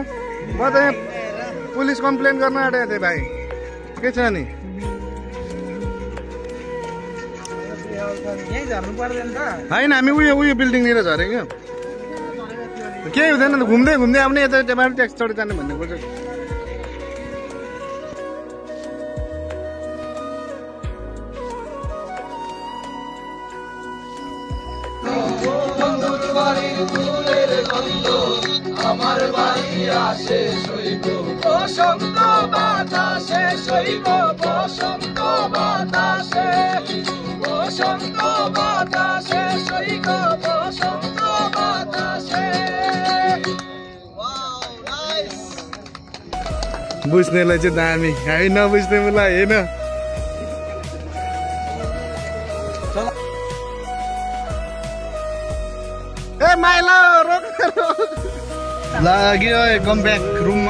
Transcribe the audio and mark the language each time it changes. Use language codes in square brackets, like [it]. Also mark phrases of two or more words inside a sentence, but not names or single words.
[ne] म त यहाँ पुलिस कम्प्लेन गर्न आँटेको थिएँ भाइ। के छ नि होइन, हामी उयो बिल्डिङनिर झरेको क्या। केही हुँदैन त, घुम्दै घुम्दै आउने, यता यताबाट ट्याक्स चढी जाने भन्ने खोज्छ। [bn] আমার বাড়ি আসে শৈব বসন্ত বাতাসে, শৈব বসন্ত বাতাসে, বসন্ত বাতাসে, শৈব বসন্ত বাতাসে। [ne] बुझ्नेलाई चाहिँ दामी, हामी नबुझ्ने मलाई होइन। ए माइला रोक लाग्यो [en] come back [ne] रुममा।